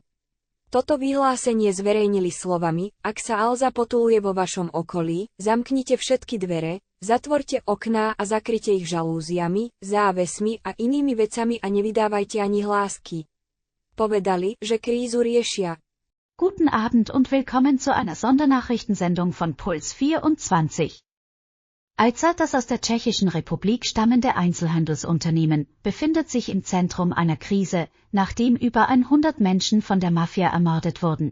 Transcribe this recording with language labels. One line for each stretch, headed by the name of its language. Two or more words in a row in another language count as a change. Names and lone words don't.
Slovak: Toto vyhlásenie zverejnili slovami: ak sa Alza potuluje vo vašom okolí, zamknite všetky dvere, zatvorte okná a zakryte ich žalúziami, závesmi a inými vecami a nevydávajte ani hlásky. Povedali, že krízu riešia.
German: Guten Abend und willkommen zu einer Sondernachrichtensendung von Puls 24. Alza, das aus der Tschechischen Republik stammende Einzelhandelsunternehmen, befindet sich im Zentrum einer Krise, nachdem über 100 Menschen von der Mafia ermordet wurden.